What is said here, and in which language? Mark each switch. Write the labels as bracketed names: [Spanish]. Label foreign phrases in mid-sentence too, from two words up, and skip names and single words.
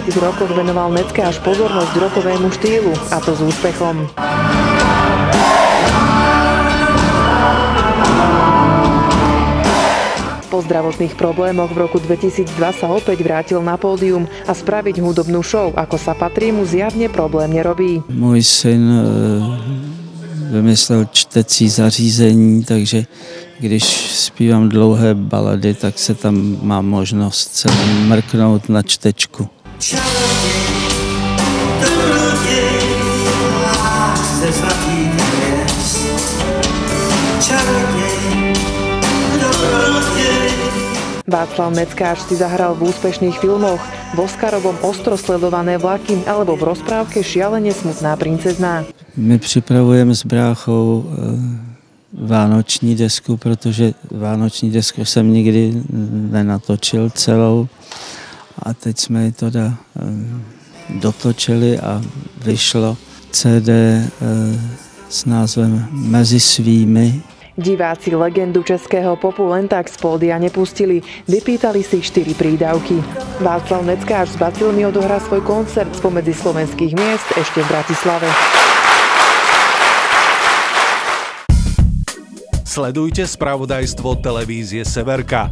[Slovak] rokoch venoval Neckáž pozornosť rockovému štýlu, a to s úspechom. Po zdravotných problémoch v roku 2002 sa opäť vrátil na pódium a spraviť hudobnú show, ako sa patrí, mu zjavne problém nerobí. [Czech] Můj syn vymyslel čtecí zařízení, takže když zpívám dlouhé balady, tak se tam má možnost se mrknout na čtečku. [Slovak] Václav Neckáž si zahral v úspešných filmoch, v Oscarovom Ostro sledované vlaky alebo v rozprávke Šialene smutná princezná. [Czech] My připravujeme s bráchou vánoční desku, protože vánoční desku jsem nikdy nenatočil celou. A teď jsme ji teda dotočili a vyšlo CD s názvem Mezi svými. [Slovak] Diváci legendu českého popu len tak z pódia nepustili, vypýtali si 4 prídavky. Václav Neckáž s Bacilmi odohrá svoj koncert spomedzi slovenských miest ešte v Bratislave. Sledujte spravodajstvo televízie Severka.